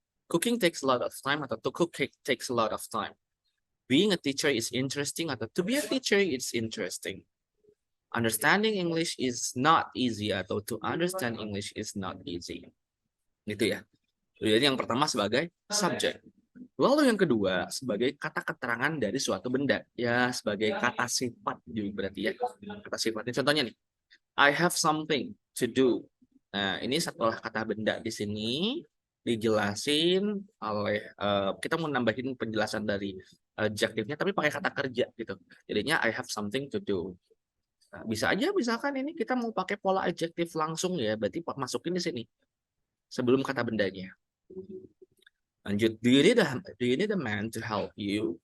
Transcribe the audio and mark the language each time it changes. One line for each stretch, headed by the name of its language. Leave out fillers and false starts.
English: Cooking takes a lot of time atau to cook takes a lot of time. Being a teacher is interesting atau to be a teacher is interesting. Understanding English is not easy atau to understand English is not easy.
Indonesian: Gitu ya. Jadi yang pertama sebagai subjek. Lalu yang kedua sebagai kata keterangan dari suatu benda. Ya, sebagai kata sifat juga berarti ya. Kata sifatnya contohnya nih.
English: I have something to do.
Indonesian: Nah, ini setelah kata benda di sini dijelasin oleh kita mau nambahin penjelasan dari adjektifnya tapi pakai kata kerja gitu. Jadinya
English: I have something to do.
Indonesian: Nah, bisa aja misalkan ini kita mau pakai pola adjektif langsung ya, berarti masukin di sini sebelum kata bendanya. Lanjut,
English: do you need a man to help you?